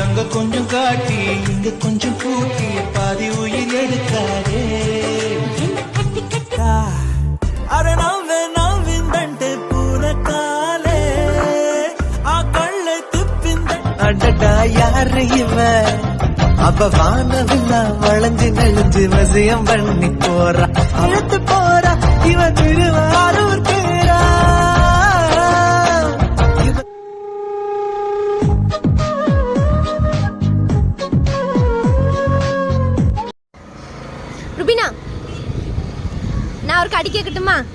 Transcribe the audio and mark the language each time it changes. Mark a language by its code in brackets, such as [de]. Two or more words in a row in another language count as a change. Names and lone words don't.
[ta] கொஞ்சம் காட்டி இங்க கொஞ்சம் கூட்டி பாதி உயிர் எடுக்காதே [te] అరే నవ్వే నవ్విందంటే పూనకాలే ఆ కళ్ళే తిప్పింద [ta] అడ్డటా யாரு இவ அவ வானவில்லா வளைஞ்சு நெளிஞ்சு வசியம் பண்ணி போறா அழுத்து போறா இவ திருவாரூர் பேரா ருபினா, நான் ஒரு கடி கேட்கட்டுமா?